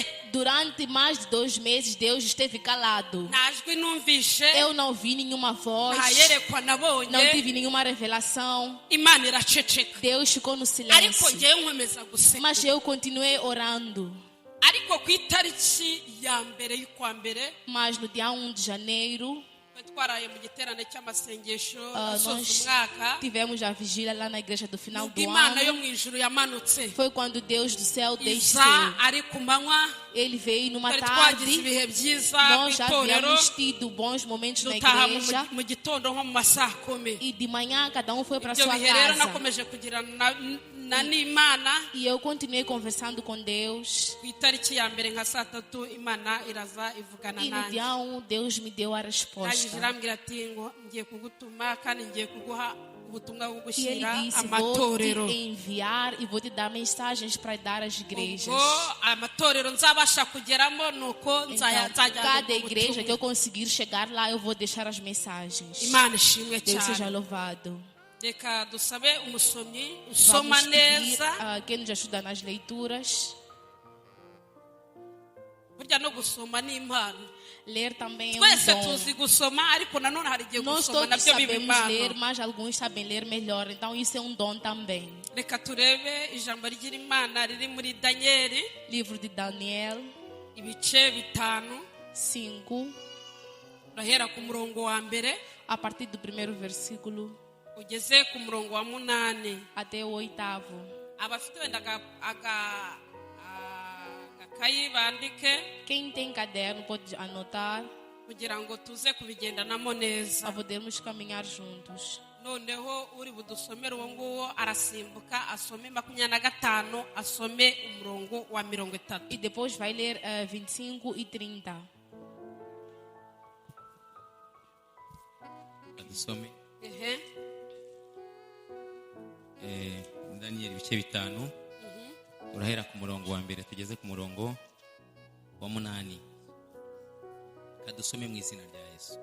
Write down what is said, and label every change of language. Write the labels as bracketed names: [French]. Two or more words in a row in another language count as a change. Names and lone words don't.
[Portuguese] durante mais de 2 meses, Deus esteve calado. [Kinyarwanda] Nta jwi numvishe, [Portuguese] Eu não vi nenhuma voz, [Kinyarwanda] nta yerekwa [Portuguese] não [Kinyarwanda] nabonye. [Portuguese] tive nenhuma revelação. [Kinyarwanda] Imana iraceceka. [Portuguese] Deus ficou no [Kinyarwanda] Ariko [Portuguese] silêncio. [Kinyarwanda] ngewe nkomeza gusenga. [Portuguese] Mas eu continuei orando. [Kinyarwanda] Ariko ku itariki ya mbere y'ukwa mbere [Portuguese] Mas no dia 1 de janeiro, [Kinyarwanda] twaraye mu giterane cy'amasengesho [Portuguese] nós [Kinyarwanda] asoza umwaka. [Portuguese] tivemos a vigília lá na igreja do final do [Kinyarwanda] Imana yo [Portuguese] ano. [Kinyarwanda] mu ijuru yamanutse [Portuguese] Foi quando Deus do céu desceu. [Kinyarwanda] iza ari ku manywa. [Portuguese] Ele veio numa [Kinyarwanda] Twari twagize [Portuguese] tarde. [Kinyarwanda] ibihe byiza mu [Portuguese] Nós já [Kinyarwanda] itorero, [Portuguese] havíamos tido bons momentos na [Kinyarwanda] dutaha [Portuguese] igreja. [Kinyarwanda] mu gitondo nko mu masaha 10. [Portuguese] E de manhã cada um foi para [Kinyarwanda] Ibyo [Portuguese] sua [Kinyarwanda] bihe rero [Portuguese] casa. [Kinyarwanda] nakomeje kugirana na n'Imana. [Portuguese] E eu continuei conversando com Deus. [Kinyarwanda] Ku itariki ya mbere nka saa 3 Imana iraza ivugana [Portuguese] E no [Kinyarwanda] nanjye. [Portuguese] dia 1, Deus me deu a [Kinyarwanda] Yangije [Portuguese] resposta. [Kinyarwanda] irambwira ati ngo ngiye kugutuma kandi ngiye kuguha ubutumwa bwo [Portuguese] E ele [Kinyarwanda] gushyira [Portuguese] disse: vou [Kinyarwanda] amatorero. [Portuguese] te enviar e vou te dar mensagens para dar às igrejas. [Kinyarwanda] Ubwo amatorero nzabasha kugeramo nuko [Portuguese] Então, [Kinyarwanda] nzajya [Portuguese] cada igreja que eu conseguir chegar lá, eu vou deixar as mensagens. [Kinyarwanda] Imana ishimwe [Portuguese] Deus seja [Kinyarwanda] cyane. [Portuguese] louvado. [Kinyarwanda] Reka dusabe umusomyi usoma [Portuguese] Vamos pedir [Kinyarwanda] neza. [Portuguese] a quem nos ajuda nas leituras. [Kinyarwanda] Burya no gusoma ni impano. [Portuguese] Ler também é [Kinyarwanda] Twese [Portuguese] um [Kinyarwanda] tuzi [Portuguese] dom. [Kinyarwanda] gusoma ariko nanone hari igihe [Portuguese] Nós [Kinyarwanda] gusoma [Portuguese] todos [Kinyarwanda] nabyo biba [Portuguese] sabemos ler, [Kinyarwanda] impano. [Portuguese] mas alguns sabem ler melhor. Então isso é um dom também. [Kinyarwanda] Reka turebe ijambo ry'ira Imana riri muri Danieli [Portuguese] Livro de Daniel [Kinyarwanda] ibice 5. [Portuguese] 5, [Kinyarwanda] Urahera ku murongo wa mbere [Portuguese] a partir do primeiro versículo [Kinyarwanda] ugeze ku murongo wa 8. [Portuguese] até o 8º. [Kinyarwanda] Abafite wenda agakayi bandike [Portuguese] Quem tem caderno pode anotar [Kinyarwanda] kugira ngo tuze kubigendanamo neza. [Portuguese] para podermos caminhar juntos. [Kinyarwanda] Noneho uri budusomere uwo nguwo arasimbuka asome 25 asome umurongo wa 30. [Portuguese] E depois vai ler 25 e 30. [Kinyarwanda] Dusome Ehe. Daniel ibice 5 urahera ku murongo wa mbere tugeze ku murongo wa 8. Kadusome mu izina rya Yesu.